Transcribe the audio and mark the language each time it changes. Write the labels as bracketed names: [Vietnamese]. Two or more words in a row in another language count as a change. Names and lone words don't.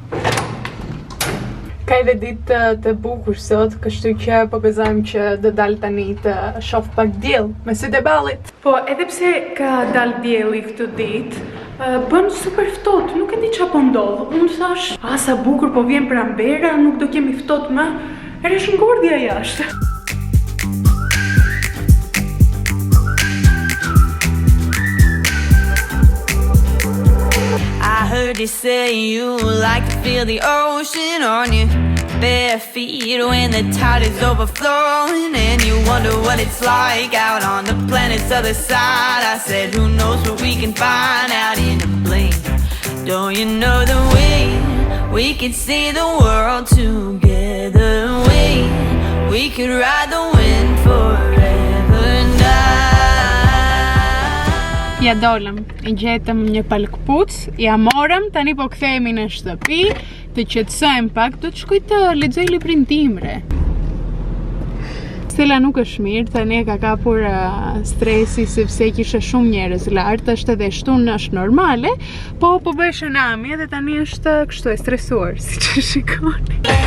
[Albanian] Ka edhe ditë të bukur sot, kështu që po gëzojmë që do dal tani të shoh pak diell me sy të ballit. Po, edhe pse ka dal dielli këtë ditë, bën super ftohtë, nuk e di çfarë po ndodh. Unë thash, sa bukur po vjen pranvera, nuk do kemi ftohtë më. Erësh ngordhja jashtë. [English] I heard you say you like to feel the ocean on your bare feet when the tide is overflowing, and you wonder what it's like out on the planet's other side. I said, who knows what we can find out in a blink. Don't you know the way we could see the world together? We could ride the wind forever and [Albanian] Ja dolëm, i gjetëm një palkpuc, ja morëm, tani po kthehemi në shtëpi, të qetësojmë pak, do të shkoj të lexoj librin tim, re. Stella nuk është mirë, tani e ka kapur stresi sepse kishte shumë njerëz lart, është edhe shtunë është normale, po bëj shënami edhe tani është kështu e stresuar, siç e shikoni.